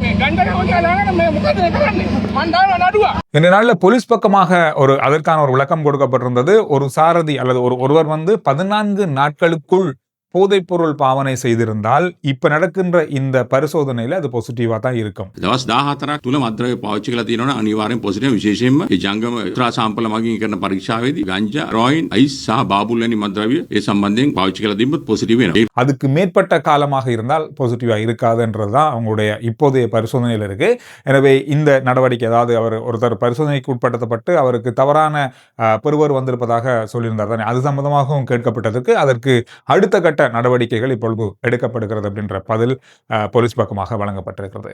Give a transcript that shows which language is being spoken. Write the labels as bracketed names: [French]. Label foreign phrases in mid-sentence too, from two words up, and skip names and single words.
[Tamil] இந்த நாளில் போலீஸ் பக்கமாக அதற்கான ஒரு விளக்கம் கொடுக்கப்பட்டிருந்தது. ஒரு சாரதி அல்லது ஒருவர் 14 நாட்களுக்குள் போதைப்பொருள் பாவனை செய்திருந்தால் இப்ப நடக்கின்ற இந்த பரிசோதனையில அது பாசிட்டிவா தான் இருக்கும். [Sinhala] දවස් 14ක් තුල මත්ද්‍රව්‍ය පාවිච්චි කරලා තියෙනවනේ අනිවාර්යෙන් පොසිටිව්. විශේෂයෙන්ම මේ ජංගම උත්‍රා සාම්පල මගින් කරන පරීක්ෂාවේදී ගංජා, රොයින්, අයිස් සහ බාබුල් වැනි මත්ද්‍රව්‍ය ඒ සම්බන්ධයෙන් පාවිච්චි කරලා තිබ්බොත් පොසිටිව් වෙනවා. [Tamil] அதுக்கு மேற்பட்ட காலமாக இருந்தால் பாசிட்டிவா இருக்காதுன்றதுதான் அவங்களுடைய இப்போதைய பரிசோதனையில் இருக்கு. எனவே இந்த நடவடிக்கை, அதாவது ஒருத்தர் பரிசோதனைக்கு உட்படுத்தப்பட்டு அவருக்கு தவறான பெறுவர் வந்திருப்பதாக சொல்லியிருந்தார் தானே, அது சம்பந்தமாகவும் கேட்கப்பட்டதற்கு அதற்கு அடுத்த கட்ட நடவடிக்கைகள் இப்பொழுது எடுக்கப்படுகிறது அப்படின்ற பதில் போலீஸ் பக்கமாக வழங்கப்பட்டிருக்கிறது.